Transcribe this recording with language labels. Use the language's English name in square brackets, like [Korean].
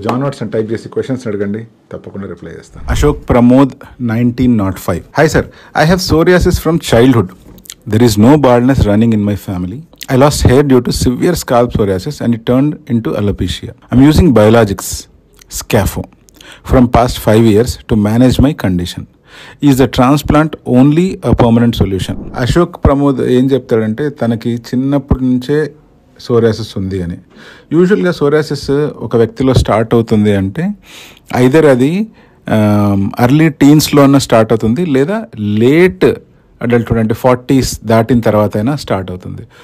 [Telugu] John Watts and type చేసి questions అడగండి, తప్పకుండా రిప్లై చేస్తాను. Ashok Pramod 1905. [English] Hi sir, I have psoriasis from childhood. There is no baldness running in my family. I lost hair due to severe scalp psoriasis and it turned into alopecia. I'm using biologics, Scafo, from past 5 years to manage my condition. Is the transplant only a permanent solution? [Telugu] Ashok Pramod ఏం చెప్తాడంటే తనకి చిన్నప్పటి నుంచే psoriasis ఉంది అని. యూజువల్గా psoriasis ఒక వ్యక్తిలో స్టార్ట్ అవుతుంది అంటే ఐదర్ అది [English] early టీన్స్లో [Telugu] అన్న స్టార్ట్ అవుతుంది, లేదా [English] late adulthood [Telugu] అంటే 40s దాటిన తర్వాత అయినా స్టార్ట్ అవుతుంది.